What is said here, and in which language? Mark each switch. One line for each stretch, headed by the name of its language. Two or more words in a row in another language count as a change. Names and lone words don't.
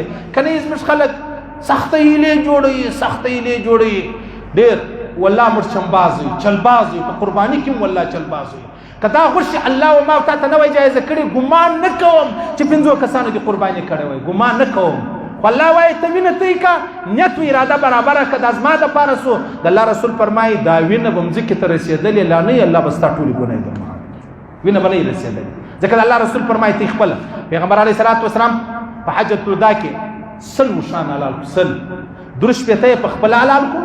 Pashto: که نه زموږ خلک سخته هیلې جوړوي ډېر والله موږ چمباز وي، چلباز وي، په قرباني کې هم والله چلباز وي. که دا غوښې الله و ما تا ته نه وای جایزه کړې ګمان نه کوم چې 5 کسانو دې قرباني کړې وای، ګمان نه کوم. خو الله وایي ته وینه توی که نیت و اراده برابره که دا زما دپاره سو. د الله رسول فرمایي دا وینه به مځکې ته رسېدلې لا نه الله به ستا ټولې ګناهې درمعاف کړي، وینه به نه رسېدلې. ځکه د الله رسول فرمایي ته خپله پیغمبر
Arabic: علیه الصلاۃ والسلام
Pashto: په
Arabic: حجة الوداع
Pashto: کې 100 وشان حلال کړو، 100 درش پېته یې په خپله حلال کړو.